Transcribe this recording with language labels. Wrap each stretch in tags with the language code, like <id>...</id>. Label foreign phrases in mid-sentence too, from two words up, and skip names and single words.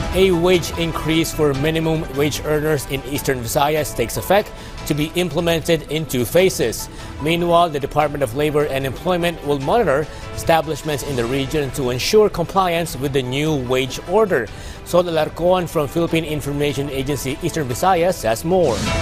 <en>A wage increase for minimum wage earners in Eastern Visayas takes effect to be implemented in 2 phases. Meanwhile, the Department of Labor and Employment will monitor establishments in the region to ensure compliance with the new wage order. Sol Alarcon from Philippine Information Agency Eastern Visayas has more.</en>